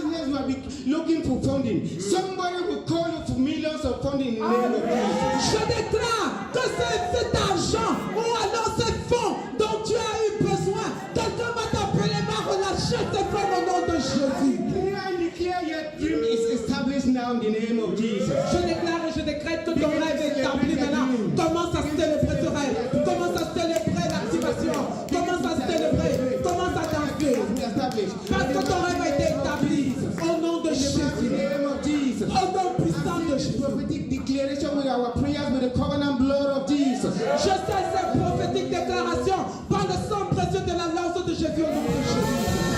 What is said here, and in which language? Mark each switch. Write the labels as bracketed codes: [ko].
[en] might be looking for funding. Somebody will call you for millions of funding in the name of Jesus. [fr] Je déclare que cet argent ou alors ces fonds dont tu as eu besoin, quelqu'un va t'appeler, va relâcher ces fonds au nom de Jésus. [en] Declare your dream is established now in the name of Jesus. [fr] Je déclare et je décrète que ton rêve est établi maintenant. Commence à célébrer ce rêve. Commence à célébrer l'activation. Commence à célébrer. Commence à danser. Parce que ton rêve a été établi au nom de Jésus. Au nom puissant de Jésus. [en] Prophetic declaration with our prayers with the covenant blood of Jesus. [fr] Je sais ces prophétiques déclarations par le sang précieux de l'alliance de Jésus au nom de Jésus.